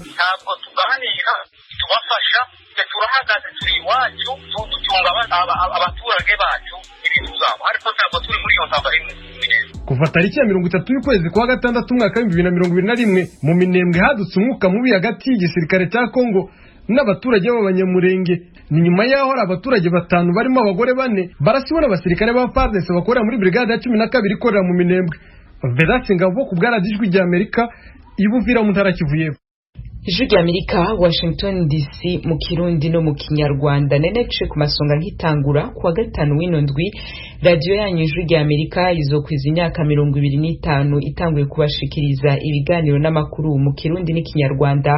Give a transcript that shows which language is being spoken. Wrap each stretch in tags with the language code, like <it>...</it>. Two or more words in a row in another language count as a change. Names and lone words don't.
<rw>Ntabwo tuganira tubafasha, turahagaze turi iwacu dutunga abaturage bacu ibintu zabo, ariko ntabwo turi muri iyo ntambara imwe. Kuva tariki ya 30 y'ukwezi kwa gatandatu umwaka wa 2021 mu Minembwe hadutse umwuka mubi hagati y'igisirikare cya Kongo n'abaturage b'abanyamurenge. Ni nyuma yaho abaturage batanu barimo abagore 4 barasiwe n'abasirikare ba FARDC bakorera muri brigade ya 12 ikorera mu Minembwe. Vedaste Ngabo ku bwaradijwi rya Amerika ibuvira mu ntara Kivu y'Epfo. Ijwi rya Amerika, Washington DC mu Kirundi no mu Kinyarwanda.</rw> <rn>Nenece ku masonga nkitangura kuwa gatanu w'ino ndwi radio yanyu Ijwi rya Amerika izokwiza imyaka 25 itanguye kubashikiriza ibiganiro n'amakuru mu Kirundi n'Ikinyarwanda.</rn>